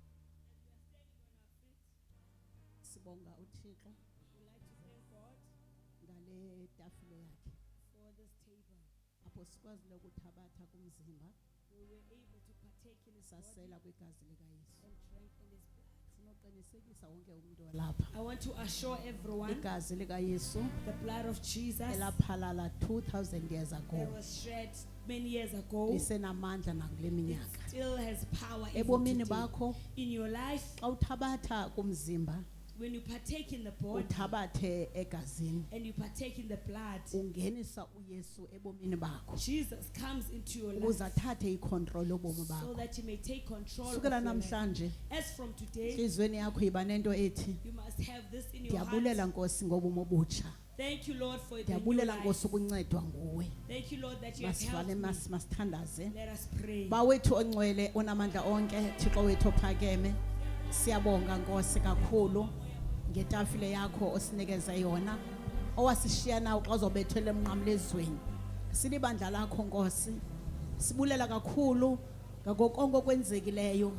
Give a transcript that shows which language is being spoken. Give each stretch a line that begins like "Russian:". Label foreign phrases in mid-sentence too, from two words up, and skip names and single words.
Xhosa: Sibonga uThixo
English: We'd like to thank God
Xhosa: ngale tafile yakhe.
English: for this table.
Xhosa: Apho sikwazile ukuthabatha kumzimba
English: We were able to partake in His body
Xhosa: sasela kwigazi likaYesu.
English: and drank in His blood.
Xhosa: Ufuna uqinisekisa wonke umuntu olapha.
English: I want to assure everyone
Xhosa: Igazi likaYesu
English: the blood of Jesus
Xhosa: elaphalala 2000 years
English: that ago was shed many years ago
Xhosa: lisenamandla nakule minyaka.
English: still has power even
Xhosa: Ebomini
English: today.
Xhosa: bakho
English: In your life,
Xhosa: xa uthabatha kumzimba
English: when you partake in the body
Xhosa: uthabathe egazini
English: and you partake in the blood,
Xhosa: ungenisa uYesu ebomini bakho
English: Jesus comes into your
Xhosa: ukuze
English: life
Xhosa: athathe icontrol yobomi
English: so
Xhosa: bakho.
English: that you may take control of
Xhosa: Sukela
English: your life.
Xhosa: namhlanje
English: As from today,
Xhosa: inhlizweni yakho iba nento ethi
English: you must have this in your
Xhosa: ndiyabulela
English: heart.
Xhosa: Nkosi ngobomi obutsha.
English: Thank you, Lord, for the new
Xhosa: Ndiyabulela
English: life.
Xhosa: Nkosi ukuncedwa nguwe.
English: Thank you, Lord, that you have
Xhosa: Masivale
English: helped me.
Xhosa: masithandaze.
English: Let us pray.
Xhosa: Bawethu ongcwele onamandla onke Thixo wethu ophakeme. Siyabonga Nkosi kakhulu ngetafile yakho osinikeze yona. Owasishiya nawo xa uzobethela emnqamlezweni. Silibandla lakho Nkosi. Sibulela kakhulu ngako konke okwenzekileyo.